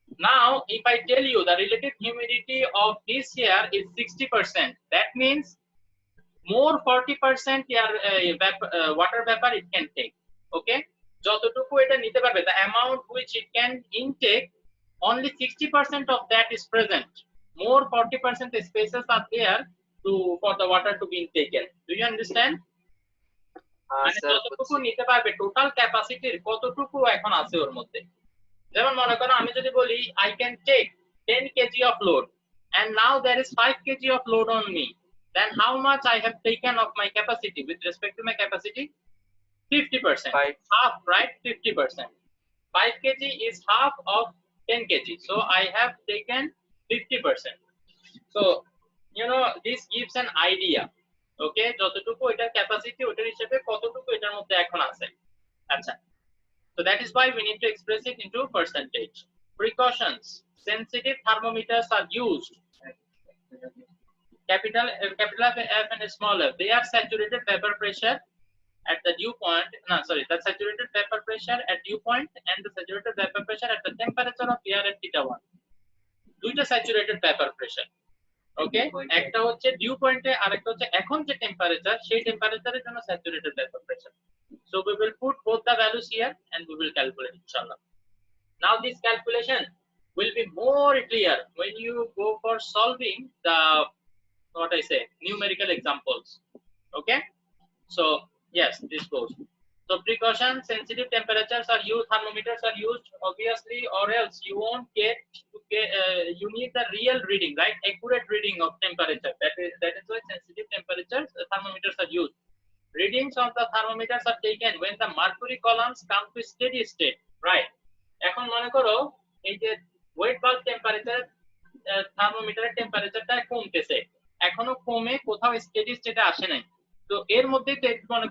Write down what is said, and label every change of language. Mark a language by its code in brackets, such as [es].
[en] Now if I tell you the relative humidity of this air is 60%, that means more 40% air water vapor it can take. Okay, [bn] যতটুকু এটা নিতে পারবে, [en] the amount which it can intake, only 60% of that is present. More 40% spaces are there for the water to be taken. Do you understand? [bn] মানে যতটুকু নিতে পারবে, total ক্যাপাসিটির কতটুকু এখন আছে ওর মধ্যে। যেমন মনে করো আমি যদি বলি [en] I can take 10 kg of load and now there is 5 kg of load on me, then how much I have taken of my capacity with respect to my capacity? 50%. Five. Half, right? 50%. 5 kg is half of 10 kg. So I have taken 50%. So, you know, this gives an idea. [bn] Okay, যতটুকু এটার capacity ওটার হিসেবে কতটুকু এটার মধ্যে এখন আছে। [en] আচ্ছা, so that is why we need to express it into percentage. Precautions: sensitive thermometers are used. Capital F and small f, they are saturated vapor pressure at the dew point. No, sorry, the saturated vapor pressure at dew point and the saturated vapor pressure at the temperature of air at θ1. [bn] দুইটা saturated vapour pressure. ওকে, একটা হচ্ছে due পয়েন্টে আর একটা হচ্ছে এখন যে temperature সেই টেম্পারেচারের জন্য saturated vapour pressure. [en] So we will put both the values here and we will calculate inshallah. Now this calculation will be more clear when you go for solving the what I say numerical examples. Okay, so yes, this goes. So precaution: sensitive temperatures are used, thermometers are used obviously, or else you won't get you need the real reading, right? Accurate reading of temperature. That is why sensitive temperatures thermometers are used. Readings of the thermometers are taken when the mercury columns come to steady state, right? [bn] এখন মনে করো এই যে wait bulb temperature থার্মোমিটারের টেম্পারেচারটা কমতেছে, এখনো কমে কোথাও স্টেডি স্টেটে আসে নাই। তো এর মধ্যে মনে